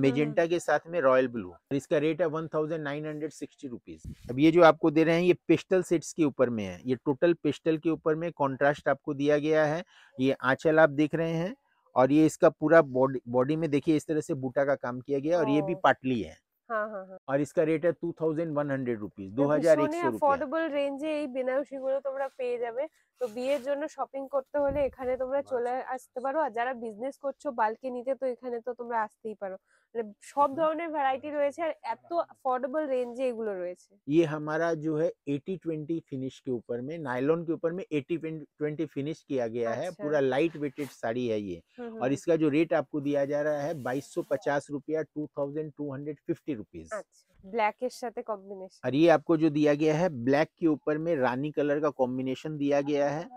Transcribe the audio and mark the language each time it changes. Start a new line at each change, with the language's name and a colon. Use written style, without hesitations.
Hindi: Magenta के साथ में रॉयल ब्लू, और इसका रेट है 1960 रुपीज। अब ये जो आपको दे रहे हैं ये पेस्टल सेट्स के ऊपर में है, ये टोटल पेस्टल के ऊपर में कॉन्ट्रास्ट आपको दिया गया है। ये आंचल आप देख रहे हैं, और ये इसका पूरा बॉडी बॉडी में देखिए इस तरह से बूटा का काम किया गया है, और ये भी ओ, पाटली है, हाँ हाँ हाँ। और इसका रेट है 2100 रुपीज,
Bangla: ভীষণই
Hindi: 2100 रुपया।
Bangla: অ্যাফোর্ডেবল রেঞ্জে এই বেনারসি গুলো তোমরা পেয়ে যাবে। তো বিয়ের জন্য শপিং করতে হলে এখানে তোমরা চলে আসতে পারো, আর যারা বিজনেস করছো বাল্কে নিতে তো এখানে তো তোমরা আসতেই পারো। মানে সব ধরনের ভ্যারাইটি রয়েছে আর এত অ্যাফোর্ডেবল রেঞ্জে এগুলো রয়েছে।
Hindi: ये हमारा जो है 80-20 फिनिश के ऊपर में, नायलॉन के ऊपर में 80-20 फिनिश किया गया है, अच्छा। पूरा लाइट वेटेड साड़ी है ये।
Bangla: হুম
Hindi: और
Bangla: হুম।
Hindi: इसका जो रेट आपको दिया जा रहा है 2250 रुपया, 2250 रुपीज।
Bangla: আচ্ছা, ব্ল্যাক এর সাথে কম্বিনেশন।
Hindi: और ये आपको जो दिया गया है ब्लैक के ऊपर में रानी कलर का कॉम्बिनेशन दिया गया है,